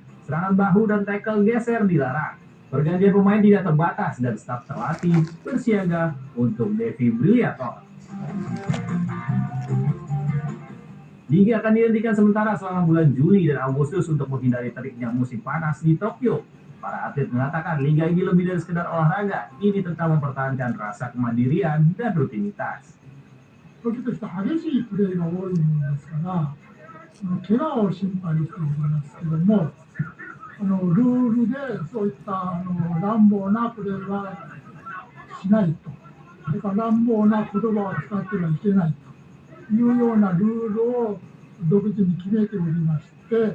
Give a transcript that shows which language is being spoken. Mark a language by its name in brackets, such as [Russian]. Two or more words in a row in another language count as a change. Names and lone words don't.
[Indonesian] Serangan bahu dan tackle geser dilarang. Pergantian pemain tidak terbatas dan staf terlatih bersiaga untuk defibrilator. Liga akan dihentikan sementara selama bulan Juli dan Agustus untuk menghindari teriknya musim panas di Tokyo. Para atlet mengatakan liga ini lebih dari sekedar olahraga. Ini tentang mempertahankan rasa kemandirian dan rutinitas. [Japanese] 時として激しいプレーが多いものですから、怪我を心配していますけども、ルールでそういった乱暴なプレーはしないと、それから乱暴な言葉を使ってはいけないというようなルールを独自に決めておりまして、